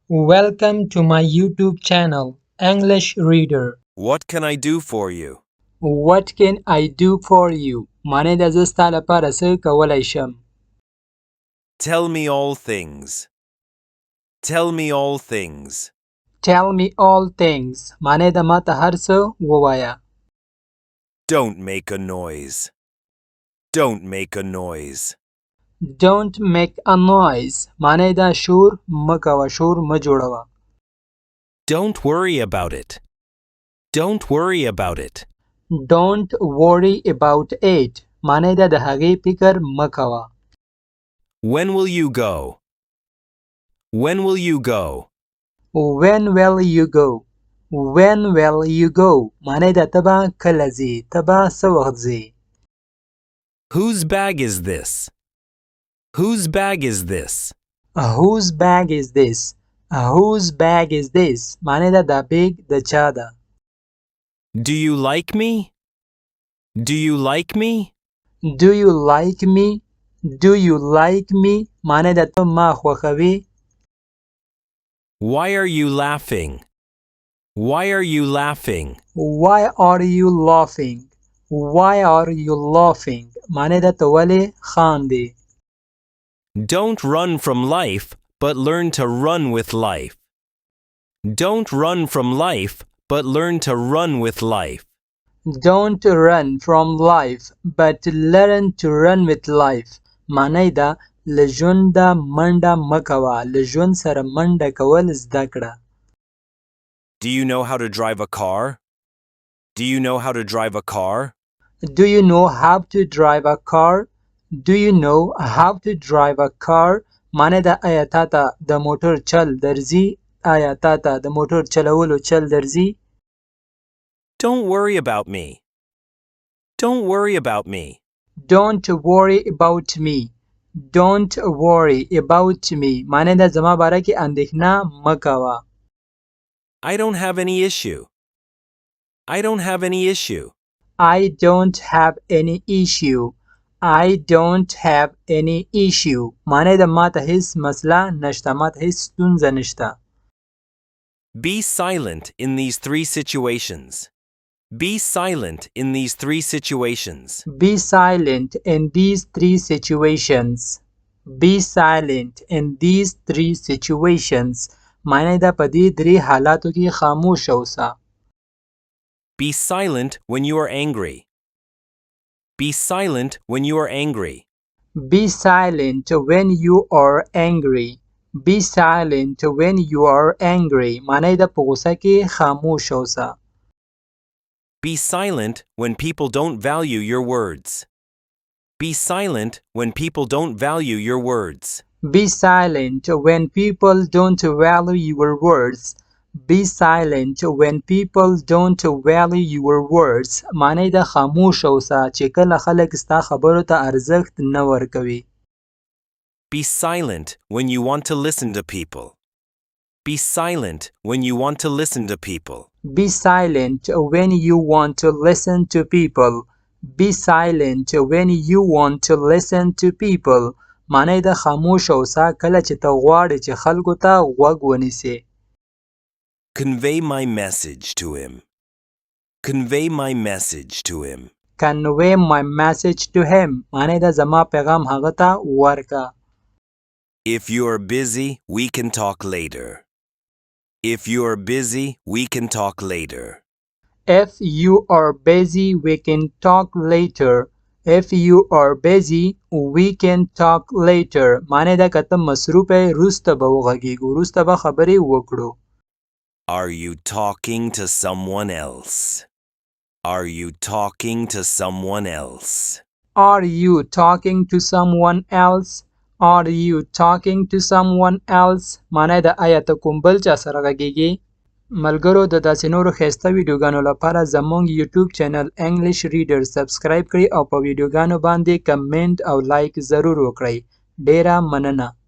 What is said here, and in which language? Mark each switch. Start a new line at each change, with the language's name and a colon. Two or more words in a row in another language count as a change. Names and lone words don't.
English: Welcome to my YouTube channel, English Reader. What can I do for you? What can I do for you?
Pashto: معنی د زه ستا لپاره څه کولی شم؟
English: Tell me all things. Tell me all things. Tell me all things.
Pashto: معنی د ما ته هر څه ووایه.
English: Don't make a noise. Don't make a noise. Don't make a noise.
Pashto: معنی د شور مه کوه، شور مه جوړوه.
English: Don't worry about it. Don't worry about it. Don't worry about it.
Pashto: معنی د هغې فکر مه کوه.
English: When will you go? When will you go? When will you go? When will you go?
Pashto: معنی د ته به کله ځې؟ ته به څه وخت ځې؟
English: Whose bag is this? Whose bag is this? Whose bag is this? Whose bag is this?
Pashto: معنی ده دا بیگ د چا ده؟
English: Do you like me? Do you like me? Do you like me? Do you like me?
Pashto: معنی ده ته ما خوښوې؟
English: Why are you laughing? Why are you laughing? Why are you laughing? Why are you laughing?
Pashto: معنی ده ته ولې خاندې؟
English: Don't run from life, but learn to run with life. Don't run from life, but learn to run with life. Don't run from life, but learn to run with life.
Pashto: معنی ده له ژونده منډه مه کوه، له ژوند سره منډه کول زده کړه.
English: Do you know how to drive a car? Do you know how to drive a car? Do you know how to drive a car? Do you know how to drive a car?
Pashto: معنی ده آیا تا ته د موټر چل درځي؟ آیا تا ته د موټر چلولو چل درځي؟
English: Don't worry about me. Don't worry about me. Don't worry about me. Don't worry about me.
Pashto: معنی ده زما باره کې اندېښنه مه کوه.
English: I don't have any issue. I don't have any issue. I don't have any issue. I don't have any issue.
Pashto: معنی ده ما ته هیڅ مسله نشته، ما ته هیڅ ستونزه نشته.
English: Be silent in these three situations. Be silent in these three situations. Be silent in these three situations. Be silent in these three situations.
Pashto: معنی ده په دې درې حالاتو کې خاموش اوسه.
English: Be silent when you are angry. Be silent when you are angry. Be silent when you are angry. Be silent when you are angry.
Pashto: معنی ده په غوسه کې خاموش اوسه.
English: Be silent when people don't value your words. Be silent when people don't value your words. Be silent when people don't value your words. Be silent when people don't value your words.
Pashto: معنی ده خاموش اوسه چې کله خلک ستا خبرو ته ارزښت نه ورکوي.
English: Be silent when you want to listen to people. Be silent when you want to listen to people. Be silent when you want to listen to people. Be silent when you want to listen to people.
Pashto: معنی ده خاموش اوسه کله چې ته غواړې چې خلکو ته غوږ ونیسې.
English: Convey my message to him. Convey my message to him. Convey my message to him.
Pashto: معنی ده زما پیغام هغه ته ورکه.
English: If you are busy, we can talk later. If you are busy, we can talk later. If you are busy, we can talk later. If you are busy, we can talk later.
Pashto: معنی ده که ته مصروف یې وروسته به وغږیږو، وروسته به خبرې وکړو.
English: Are you talking to someone else? Are you talking to someone else? Are you talking to someone else? Are you talking to someone else?
Pashto: معنی ده آیا ته کوم بل چا سره غږیږې؟ ملګرو د داسې نورو ښایسته ویډیوګانو لپاره زموږ یوټیوب چینل انګلیش ریډر سبسکرایب کړئ او په ویډیوګانو باندې کمنټ او لایک ضرور وکړئ. ډیره مننه.